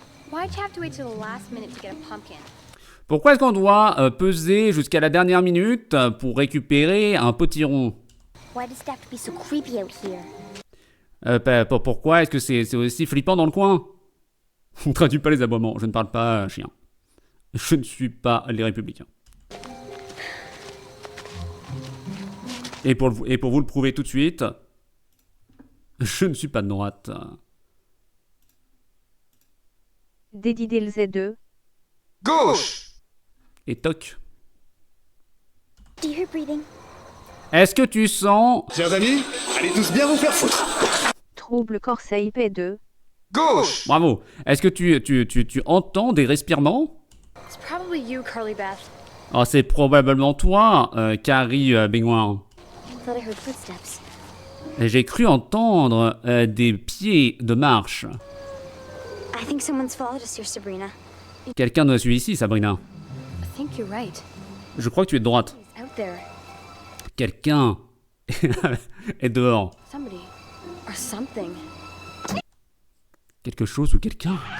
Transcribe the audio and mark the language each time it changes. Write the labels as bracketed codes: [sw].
[en] Why'd you have to wait till the last minute to get a pumpkin? [fr] Pourquoi est-ce qu'on doit peser jusqu'à la dernière minute pour récupérer un potiron? [en] Why does it have to be so creepy out here? [fr] Pourquoi est-ce que c'est aussi flippant dans le coin? On traduit pas les aboiements, je ne parle pas chien. Je ne suis pas les républicains. Et pour vous le prouver tout de suite, je ne suis pas de droite. Dédidé Z2. Gauche. Et toc. [en] Do you hear breathing? [fr] Est-ce que tu sens... Chers amis, allez tous bien vous faire foutre. Trouble Corsair P2. Gauche. Bravo. Est-ce que tu entends des respirements? [en] It's probably you, Carly Beth. [fr] Oh, c'est probablement toi, Carrie Baignoire. [en] I thought I heard footsteps. [fr] J'ai cru entendre des pieds de marche. [en] I think someone's followed us here, Sabrina. [fr] Quelqu'un nous a suivi ici, Sabrina. [en] I think you're right. [fr] Je crois que tu es de droite. [en] He's out there. [fr] Quelqu'un est dehors. [en] Somebody. Or something. [fr] Quelque chose ou quelqu'un.